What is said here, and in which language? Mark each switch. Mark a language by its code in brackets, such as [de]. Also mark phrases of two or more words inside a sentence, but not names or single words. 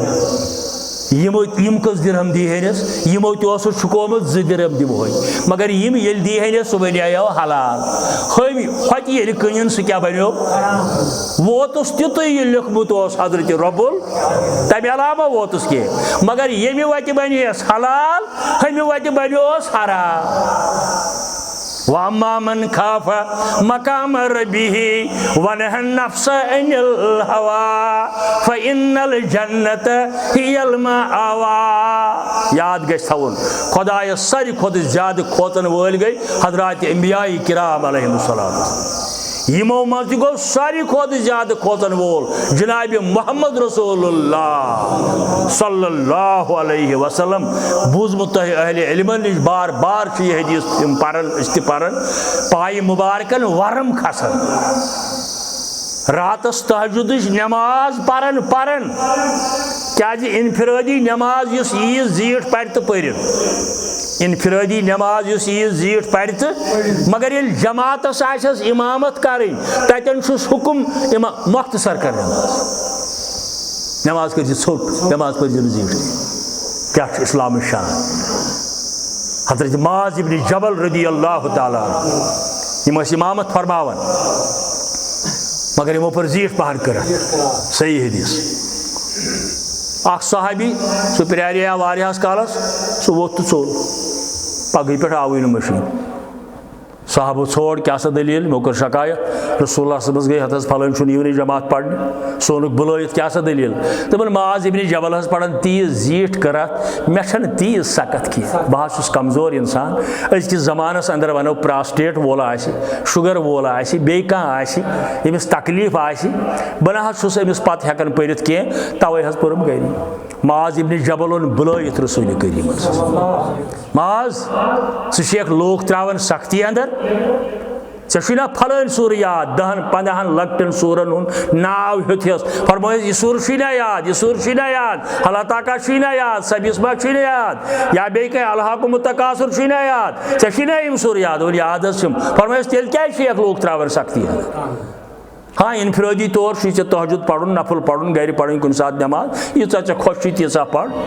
[ks] یِم کٔژ درہم دیٖہنس یِمو تہِ اوسُکھ چھُکومُت 2 درہم دِمہوے مگر یِم ییٚلہِ دیٖہنس سُہ بنیو حلال ہۄمہِ ہوٚتہِ ییٚلہِ کٕنِن سُہ کیٛاہ بنیو ووتُس تیُتُے یہِ لیوٚکھمُت اوس حضرتِ رۄبُل تمہِ علاوٕ ما ووتُس کینٛہہ مگر ییٚمہِ وتہِ بنیس حلال ہُمہِ وتہِ بنیوس حرام وَأَمَّا [ar] مَنْ خَافَ مَقَامَ رَبِّهِ وَنَهَا النَّفْسَ عَنِ الْهَوَىٰ فَإِنَّ الْجَنَّةَ هِيَ الْمَأْوَىٰ [ks] یاد گژھِ تھاوُن خۄدایس ساروی کھۄتہٕ زیادٕ کھوژن وٲلۍ گٔے حضرات انبیاء کرام [ar] علیہم الصلاۃ [ks] یِمو منٛز تہِ گوٚو ساروی کھۄتہٕ زیادٕ کھوژن وول جنابِ محمد [ar] رسول اللہ صلی اللہ علیہ وسلم [ks] بوٗزمُت تۄہہِ اہلِ علمن نِش بار بار چھِ یہِ حدیث تِم پران أسۍ تہِ پران پایہِ مُبارکن ورم کھسان راتس تہجُدٕچ نٮ۪ماز پران کیٛازِ انفرٲدی نٮ۪ماز یُس ییٖژ زیٖٹھ پرِ تہٕ پٔرِتھ انفرٲدی نٮ۪ماز یُس ییٖژ زیٖٹھ پرِ تہٕ مگر ییٚلہِ جماعتس آسٮ۪س اِمامت کرٕنۍ تتٮ۪ن چھُس حُکم مۄختصر کر نٮ۪ماز کٔرۍ زِ ژھوٚٹ نٮ۪ماز پٔرزِ نہٕ زیٖٹھ کیٛاہ چھُ اسلامٕچ شان حضرت معاذ ابن جبل [ar] رضی اللہ تعالیٰ [ks] یِم ٲسۍ اِمامت فرماوان مگر یِمو پٔر زیٖٹھ پہن کٔرتھ صحیح حدیث اکھ صحابی سُہ پیارے واریاہس کالس سُہ ووٚتھ تہٕ ژوٚل پگہٕے پٮ۪ٹھ آوٕے نہٕ مٔشیٖد صحابو ژھونٛڈ کیٛاہ سا دٔلیٖل مےٚ کوٚر شکایت رسول اللہ صٲبس گٔے ہتھ حظ پھلٲنۍ چھُنہٕ یِونٕے جماعت پرنہِ سُہ اوٚنُکھ بُلٲیِتھ کیٛاہ سا دٔلیٖل دوٚپُن معاذ ابن جبل حظ پران تیٖژ زیٖٹھ کٔرتھ مےٚ چھنہٕ تیٖژ سکت کینٛہہ بہٕ حظ چھُس کمزور انسان أزکِس زمانس اندر ونو پراسٹیٹ وول آسہِ شُگر وول آسہِ بیٚیہِ کانٛہہ آسہِ ییٚمِس تکلیٖف آسہِ بہٕ نہ حظ چھُس أمِس پتہٕ ہٮ۪کان پٔرِتھ کینٛہہ توے حظ پوٚرُم گرِ معاذ ابن جبل اوٚن بُلٲیِتھ رسول کریم معاذ ژٕ چھُکھ لوٗکھ تراوان سختی اندر ژےٚ چھُے نا پھلٲنۍ سوٗرٕ یاد 10-15 لۄکٹٮ۪ن سوٗرن ہُنٛد ناو ہیوٚتھس فرمٲیِس یہِ سوٗرٕ چھُے نا یاد یہِ سوٗرٕ چھُے نا یاد اللہ تعالیٰ چھُے نا یاد سبِسما چھُے نا یاد یا بیٚیہِ کینٛہہ [ar] الحاقُ مُتقاصِر [ks] چھُے نا یاد ژےٚ چھُے نا یِم سوٗرٕ یاد وۄنۍ یاد حظ چھِم فرمٲیِس تیٚلہِ کیٛازِ چھِکھ لوٗکھ تراوان سختی ہاں انفرٲدی طور چھُے ژےٚ تہجُد پرُن نفل پرُن گرِ پرٕنۍ کُنہِ ساتہٕ نٮ۪ماز ییٖژاہ ژےٚ خۄش چھُے تیٖژاہ پر